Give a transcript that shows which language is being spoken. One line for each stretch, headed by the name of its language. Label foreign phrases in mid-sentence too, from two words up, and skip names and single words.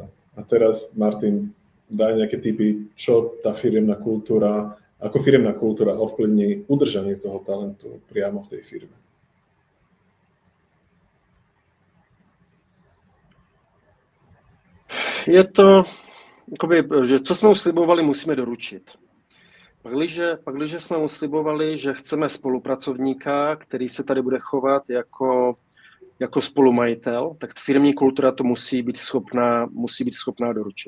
Slovak: A teraz, Martin, daj nejaké tipy, čo tá firemná kultúra, ako firemná kultúra ovplyvní udržanie toho talentu priamo v tej firme.
Czech: Je to, že co jsme uslibovali, musíme doručit. Pakliže jsme uslibovali, že chceme spolupracovníka, který se tady bude chovat jako spolumajitel, tak firmní kultura to musí být schopná doručit.